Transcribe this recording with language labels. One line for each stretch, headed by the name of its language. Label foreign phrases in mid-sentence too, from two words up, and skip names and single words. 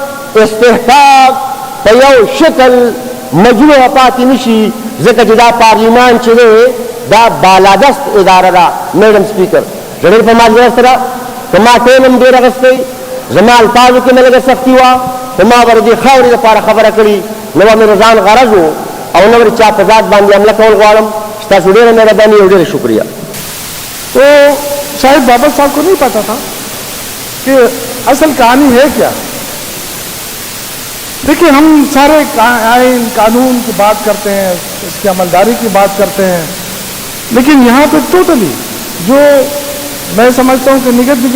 Pashto: استحقاق په یو شکل مجروح پاتې نشي ځکه چې دا پارلیمان چې دی دا بالادست اداره ده
English: madam speaker
Pashto: ډېر په ماجرا سره که ما ټیم هم ډېر اخیستی زما الفاظو کې مې لږه سختي وه خو ما به د دې خاورې دپاره خبره کړي نه به مې د ځان غرض و او نه به د چا په ذات باندې حمله کول غواړم ستاسو ډېره مهرباني او ډېره شکریہ
Urdu: تو شاید بابر صاحب کو نہیں پتا تھا کہ اصل کہانی ہے کیا دیکھیے ہم سارے آئین قانون کی بات کرتے ہیں اس کی عملداری کی بات کرتے ہیں لیکن یہاں پہ ٹوٹلی جو میں سمجھتا ہوں کہ نگت بیگی